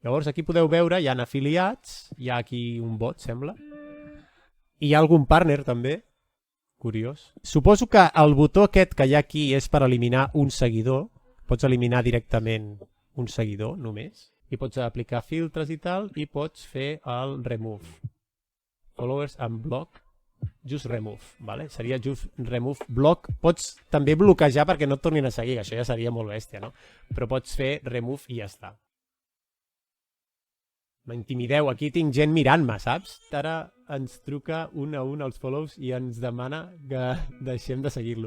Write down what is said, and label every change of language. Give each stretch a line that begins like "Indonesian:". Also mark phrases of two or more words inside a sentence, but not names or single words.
Catalan: Llavors aquí podeu veure, hi ha afiliats, hi ha aquí un bot, sembla. I hi ha algun partner també. Curiós. Suposo que el botó aquest que hi ha aquí és per eliminar un seguidor. Pots eliminar directament un seguidor, només. I pots aplicar filtres i tal, i pots fer el remove.
English: Followers and block. Just remove,
Catalan: vale?
English: Seria just remove block.
Catalan: Pots també bloquejar perquè no et tornin a seguir, això ja seria molt bèstia, no? Però pots fer remove i ja està. M'intimideu, aquí tinc gent mirant-me, saps? Ara ens truca un a un els follows i ens demana que deixem de seguir-lo.